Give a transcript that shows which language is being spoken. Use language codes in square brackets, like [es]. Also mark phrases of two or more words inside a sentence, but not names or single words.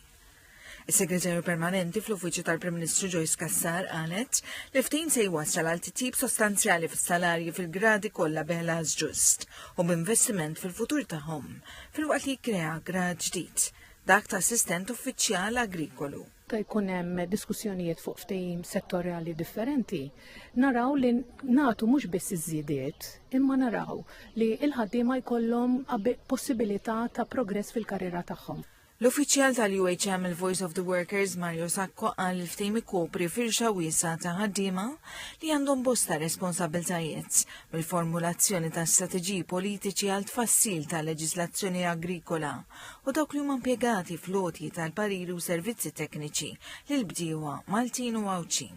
[mt] Is-Segretarju Permanenti fl-Uffiċċju tal-Prim Ministru Joyce Cassar qalet li ftehim se jwassal għal titjib sostanzjali fis-salarji fil-gradi kollha beħlas ġust u b'investiment fil-futur tagħhom filwaqt li jikkrea grad ġdid dak ta' assistent uffiċjal agrikolu. Ta' jkun hemm diskussjonijiet fuq ftehim settorjali differenti, naraw li nagħtu mhux biss iż-żiediet, imma naraw li l-ħaddiema jkollhom possibilità ta' progress fil-karriera tagħhom. L-uffiċjal tal-UHM il-Voice of the Workers Mario Sacco qal li ftehim ikopri firxa wiesa ta' ħaddiema li għandhom bosta responsabiltajiet mill-formulazzjoni ta' strateġiji politiċi għal tfassil ta' leġislazzjoni agrikola u dawk li huma impjegati floti tal-pariri u servizzi tekniċi lil bdiewa Maltin u Għawċin.